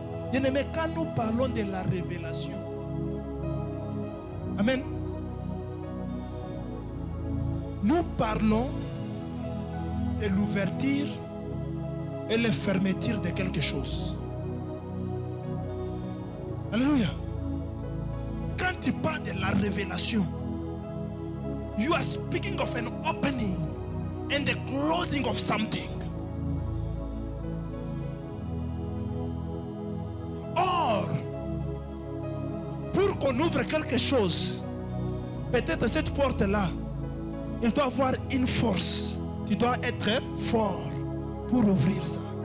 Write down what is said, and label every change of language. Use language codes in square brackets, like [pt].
[fr] Bien-aimé, quand nous parlons de la révélation, amen, nous parlons de l'ouverture et la fermeture de quelque chose. Alléluia. Quand tu parles de la révélation, [en] you are speaking of an opening and the closing of something. [fr] Or, pour qu'on ouvre quelque chose, peut-être cette porte-là, il doit avoir une force. Tu dois être fort pour ouvrir ça.